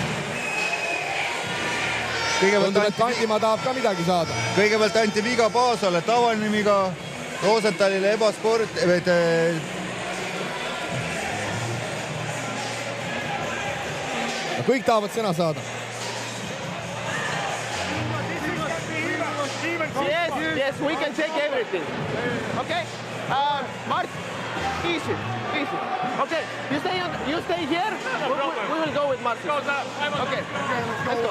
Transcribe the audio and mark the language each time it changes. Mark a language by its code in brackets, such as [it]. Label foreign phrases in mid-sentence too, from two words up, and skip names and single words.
[et] Tundub, et Kandimaa tahab ka midagi saada. Kõigepealt anti viga Paasole, tavanimiga Rosenthalile ebasport... Kõik tahavad sõna saada. [en] Yes, we can take everything. Okay? Mart, easy. Okay, you stay here. We will go with Martin. Okay, let's go.